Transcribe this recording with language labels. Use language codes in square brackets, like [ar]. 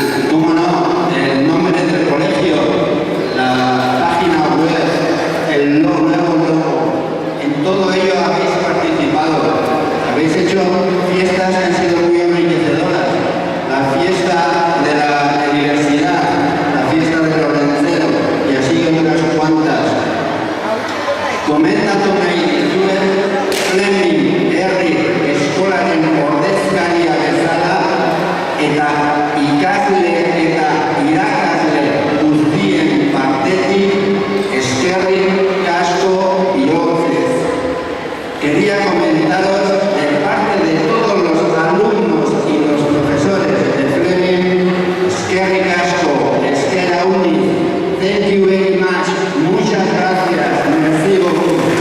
[es] ¿Cómo no? El nombre del colegio, la página web, el nuevo logo. En todo ello habéis participado. Habéis hecho fiestas que han sido muy enriquecedoras. La fiesta de la universidad, la fiesta de Lorencero, y así unas cuantas. [eu] Komendatu nahi dituen Fleming herri eskolaren ordezkaria bezala eta ikasle eta irakasle guztien partetik eskerrik asko bihotez. [es] Quería comentaros de parte de todos los alumnos y los profesores de Fleming, [eu] eskerrik asko, eskera uniz, [en] thank you very much, [es] muchas gracias, [fr] merci beaucoup.